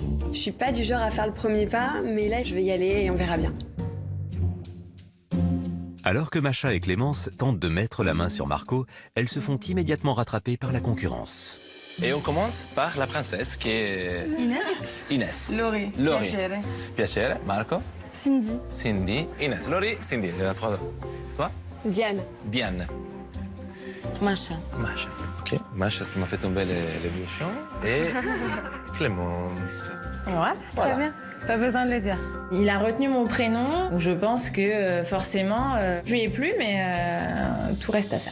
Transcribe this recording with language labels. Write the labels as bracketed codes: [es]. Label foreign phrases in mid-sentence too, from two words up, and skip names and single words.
[fr] Je suis pas du genre à faire le premier pas, mais là je vais y aller et on verra bien. Alors que Macha et Clémence tentent de mettre la main sur Marco, elles se font immédiatement rattraper par la concurrence. Et on commence par la princesse qui est... Inès. Inès. Lori. Lori. Piacere. Piacere. Marco. Cindy. Cindy. Inès. Lori, Cindy. Il y en a 3. Toi? Diane. Diane. Macha. Macha. Ok. Macha, tu m'as fait tomber les bouchons. Et Clémence. Ouais, Voilà. très bien. Pas besoin de le dire. Il a retenu mon prénom, donc je pense que forcément, je lui ai plu, mais tout reste à faire.